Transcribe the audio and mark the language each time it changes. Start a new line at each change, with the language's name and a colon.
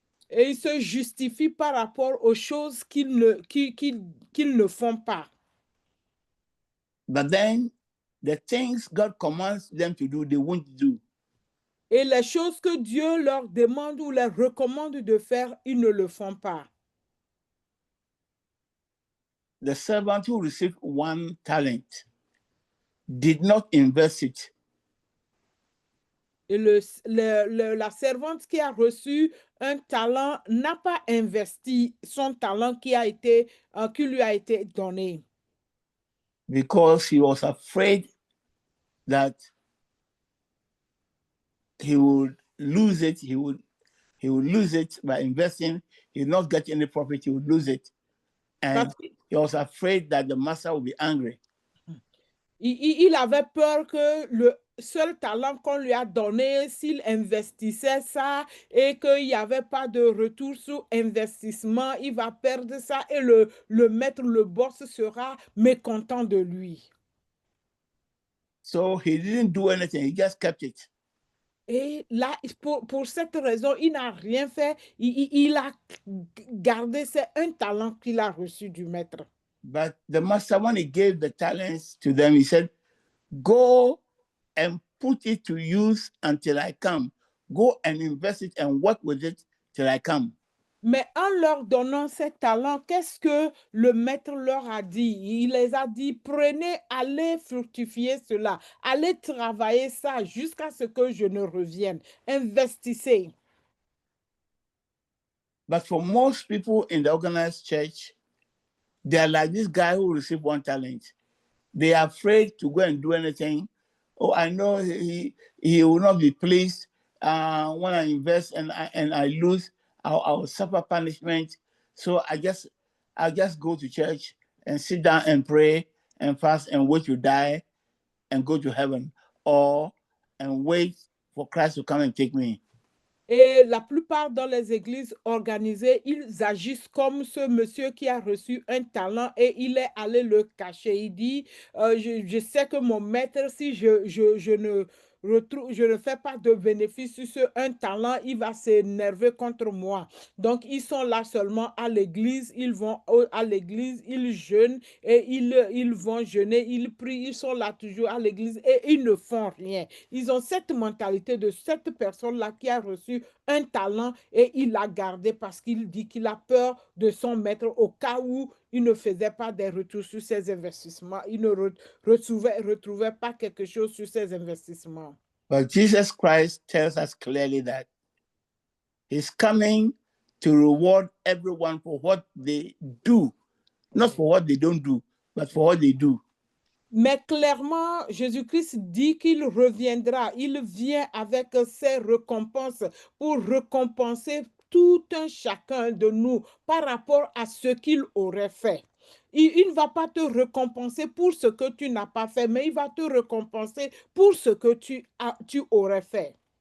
French: Et ils se justifient par rapport aux choses qu'ils ne font pas.
English: But then the things God commands them to do, they won't do.
French: Et les choses que Dieu leur demande ou leur recommande de faire, ils ne le font pas.
English: The servant who received 1 talent did not invest it.
French: Et la servante qui a reçu un talent n'a pas investi son talent qui lui a été donné.
English: Because he was afraid that he would lose it. He would lose it by investing. He would not get any profit. He would lose it. And he was afraid that the master would be angry.
French: Il avait peur que le seul talent qu'on lui a donné, s'il investissait ça et qu'il n'y avait pas de retour sur investissement, il va perdre ça et le maître, le boss sera mécontent de lui.
English: So he didn't do anything. He just kept it.
French: Et là, pour cette raison, il n'a rien fait. Il a gardé, c'est un talent qu'il a reçu du maître.
English: But the master, when he gave the talents to them, he said, go and put it to use until I come. Go and invest it and work with it till I come.
French: Mais en leur donnant ces talents, qu'est-ce que le maître leur a dit? Il les a dit, prenez, allez fructifier cela, allez travailler ça jusqu'à ce que je ne revienne. Investissez.
English: But for most people in the organized church, they are like this guy who received 1 talent. They are afraid to go and do anything. Oh, I know he will not be pleased when I invest and I lose. I'll suffer punishment. So I just go to church and sit down and pray and fast and wait to die and go to heaven, or and wait for Christ to come and take me.
French: Et la plupart dans les églises organisées, ils agissent comme ce monsieur qui a reçu un talent et il est allé le cacher. Il dit, je sais que mon maître, si je je ne fais pas de bénéfice sur ce un talent, il va s'énerver contre moi. Donc, ils sont là seulement à l'église, ils vont à l'église, ils jeûnent et ils vont jeûner, ils prient, ils sont là toujours à l'église et ils ne font rien. Ils ont cette mentalité de cette personne-là qui a reçu un talent et il l'a gardé parce qu'il dit qu'il a peur de son maître au cas où il ne faisait pas des retours sur ses investissements. Il ne retrouvait pas quelque chose sur ses investissements.
English: But Jesus Christ tells us clearly that he's coming to reward everyone for what they do, not for what they don't do, but for what they do.
French: Mais clairement, Jésus-Christ dit qu'il reviendra. Il vient avec ses récompenses pour récompenser tout un chacun de nous par rapport à ce qu'il aurait fait. Il ne va pas te récompenser pour ce que tu n'as pas fait, mais il va te récompenser pour ce que tu aurais fait.